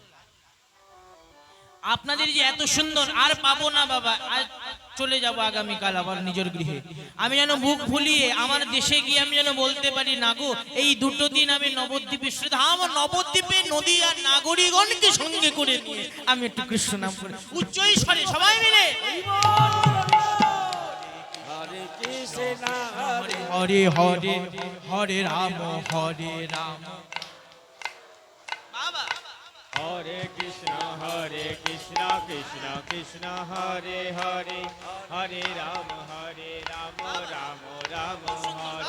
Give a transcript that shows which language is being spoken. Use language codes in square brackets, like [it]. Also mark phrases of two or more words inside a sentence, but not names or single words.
[bn] আপনাদের যে এত সুন্দর আর পাবো না বাবা আর চলে যাব আগামীকাল আবার নিজের গৃহে আমি যেন বুক ফুলিয়ে আমার দেশে গিয়ে আমি যেন বলতে পারি না গো এই দুটো দিন আমি নবদ্বীপে শ্রীধাম নবদ্বীপে নদী আর নাগরিকগণকে সঙ্গে করে নিয়ে আমি একটু কৃষ্ণ নাম করে উচ্চ স্বরে সবাই মিলে [sa] हरे कृष्ण हरे हरे हरे राम हरे कृष्ण कृष्ण कृष्ण हरे हरे हरे राम राम राम हरे